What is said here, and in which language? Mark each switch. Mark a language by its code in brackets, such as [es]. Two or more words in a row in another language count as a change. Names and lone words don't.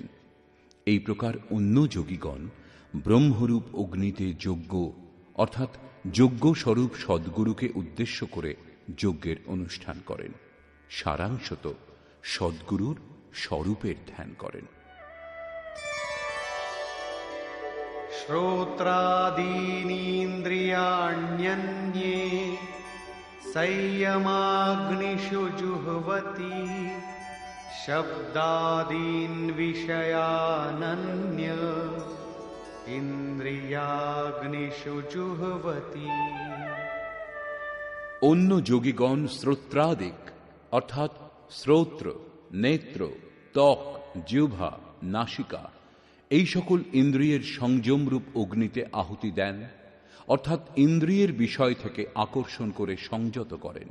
[bn] এই প্রকার অন্য যোগীগণ ব্রহ্মরূপ অগ্নিতে যজ্ঞ অর্থাৎ যজ্ঞস্বরূপ সদ্গুরুকে উদ্দেশ্য করে যজ্ঞের অনুষ্ঠান করেন। সারাংশত সদ্গুরুর স্বরূপের ধ্যান করেন। [sa] শ্রোত্রাদীনীন্দ্রিয়াণ্যন্যে संयमाग्निषु जुह्वति शब्दादीन् विषयानन्य इन्द्रियाग्निषु जुह्वति। [bn] অন্য যোগীগণ শ্রোত্রাদিক অর্থাৎ শ্রোত্র, নেত্র, ত্বক, জিহ্বা, নাসিকা এই সকল ইন্দ্রিয়ের সংযমরূপ অগ্নিতে আহুতি দেন, অর্থাৎ ইন্দ্রিয়ের বিষয় থেকে আকর্ষণ করে সংযত করেন।